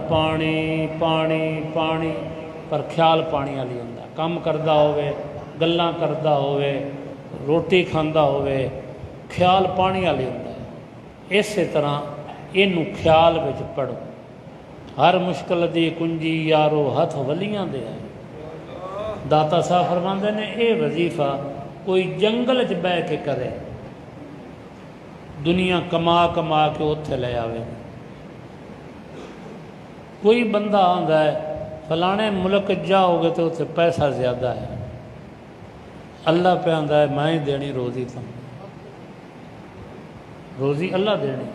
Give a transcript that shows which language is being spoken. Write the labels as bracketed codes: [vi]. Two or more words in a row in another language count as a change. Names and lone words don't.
[pa] پانی پانی پانی پر خیال پانی والی ہوندا کام کردا ہووے گلاں کردا ہووے روٹی کھاندا ہووے خیال پانی والی ہوندا اس طرح اینوں خیال وچ پڑھو ہر مشکل دی کنجی یارو ہتھ ولیاں دے ہے داتا صاحب فرماندے نے اے وظیفہ کوئی جنگل چ بہ کے کرے، دنیا کما کما کے اتنے لے آوے۔ کوئی بندہ آندا ہے فلانے ملک جاؤ گے تو اتنے پیسہ زیادہ ہے، اللہ پہ آندا ہے میں ہی دینی روزی، تو روزی اللہ دینی۔